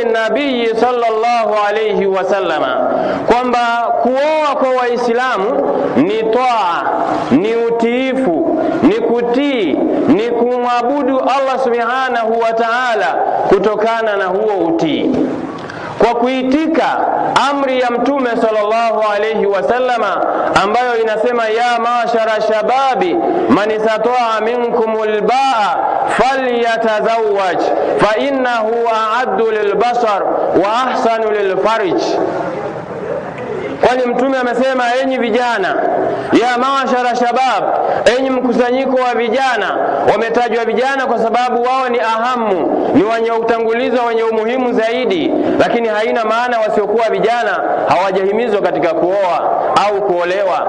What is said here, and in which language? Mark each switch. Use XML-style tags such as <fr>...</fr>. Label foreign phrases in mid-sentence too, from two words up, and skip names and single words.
<sw>nabii</sw> <ar>صلى الله عليه وسلم,</ar> <sw>kwamba kuoa kwa Waislamu ni taa, ni utiifu, ni kutii, ni kumwabudu Allah</sw> <ar>سبحانه وتعالى</ar> <sw>kutokana na huo utii, kwa kuitika amri ya Mtume</sw> <ar>صلى الله عليه وسلم</ar> <sw>ambayo inasema,</sw> <ar>يا معشر الشباب من استطاع منكم الباءة فليتزوج فإنه أغض للبصر وأحصن للفرج.</ar> <sw>Kwani Mtume amesema, enyi vijana,</sw> <ar>يا معشر الشباب,</ar> <sw>enyi mkusanyiko wa vijana. Wametajwa vijana kwa sababu wao ni ahamu, ni wenye utangulizo, wenye umuhimu zaidi, lakini haina maana wasiokuwa vijana hawajahimizwa katika kuoa au kuolewa.</sw>